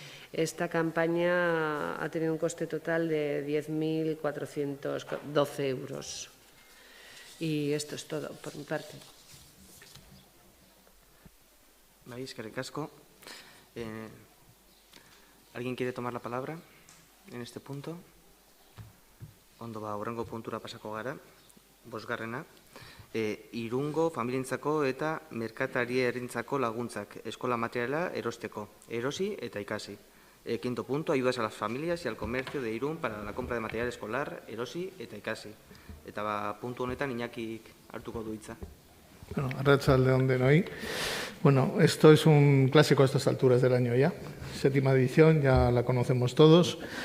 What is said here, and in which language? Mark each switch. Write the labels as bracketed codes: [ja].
[es] Esta campaña ha tenido un coste total de 10.412 euros. Y esto es todo por mi parte. [eu] Eskerrik asko. [es] ¿Alguien quiere tomar la palabra en este punto? [eu] Ondo, hurrengo puntura pasako gara, 5. Irungo familientzako eta merkatarierentzako laguntzak, eskola materiala erosteko, erosi eta ikasi. 5. [es] punto, ayudas a las familias y al comercio de Irún para la compra de material escolar, erosi eta ikasi. [eu] Eta puntu honetan Iñakik hartuko du hitza. Bueno, arratsaldeon denoi. [es] Bueno, esto es un clásico a estas alturas del año ya. 7ª edición, ya la conocemos todos.